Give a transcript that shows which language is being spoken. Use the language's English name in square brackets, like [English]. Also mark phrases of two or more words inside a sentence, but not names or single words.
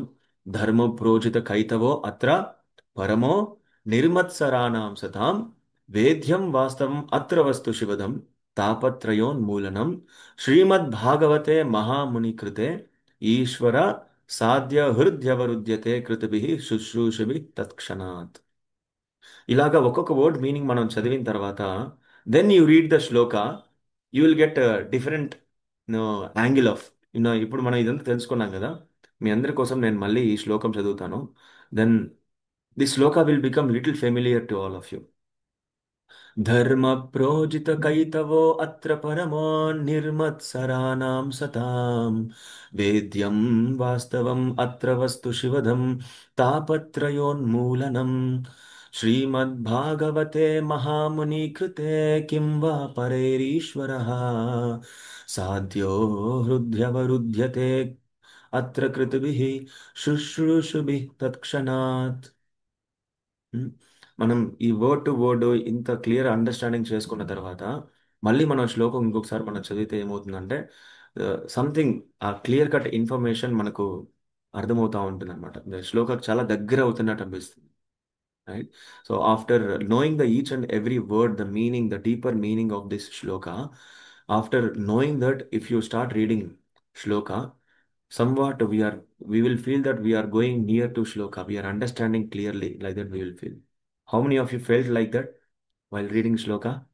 [Sanskrit] ధర్మ ప్రోజిత కైతవో అత్ర పరమో నిర్మత్సరాణం సతాం వేద్యం వాస్తవం అత్ర వస్తు శివదం తాపత్రయోన్మూలనం శ్రీమద్ భాగవతే మహాముని కృతే ఈశ్వర సాధ్య హృదయవరుధ్యతే కృతభి శుశ్రూషభి తత్క్షణాత్. [Telugu] ఇలాగా ఒక్కొక్క [English] word meaning [Telugu] మనం చదివిన తర్వాత [English] then you read the shloka, you will get different angle of [Telugu] ఇప్పుడు మనం ఇదంతా తెలుసుకున్నాం కదా. మీ అందరి కోసం నేను మళ్ళీ ఈ శ్లోకం చదువుతాను. [English] then the shloka will become little familiar to all of you. [Sanskrit] ధర్మ ప్రోజిత కైతవో అత్ర పరమో నిర్మత్సరాణం సతాం వేద్యం వాస్తవం అత్ర వస్తు శివదం తాపత్రయోన్మూలనం श्रीमद्भागवते महामुनि कृते किं वा परैरीश्वरः साध्यो हृद्यवरुध्यते अत्र कृतभिः शुश्रूषुभिः तत्क्षणात्. [Telugu] మనం ఈ [English] word to word [Telugu] ఇంత [English] clear understanding [Telugu] చేసుకున్న తర్వాత మళ్ళీ మనం శ్లోకం ఇంకొకసారి మనం చదివితే ఏమవుతుందంటే [English] something a clear cut information [Telugu] మనకు అర్థమవుతా ఉంటుంది అనమాట. శ్లోకకు చాలా దగ్గర అవుతున్నట్టు అనిపిస్తుంది. [English] Right? So after knowing the each and every word, the meaning, the deeper meaning of this shloka, after knowing that, if you start reading shloka, somewhat we will feel that we are going near to shloka. We are understanding clearly, like that we will feel. How many of you felt like that while reading shloka?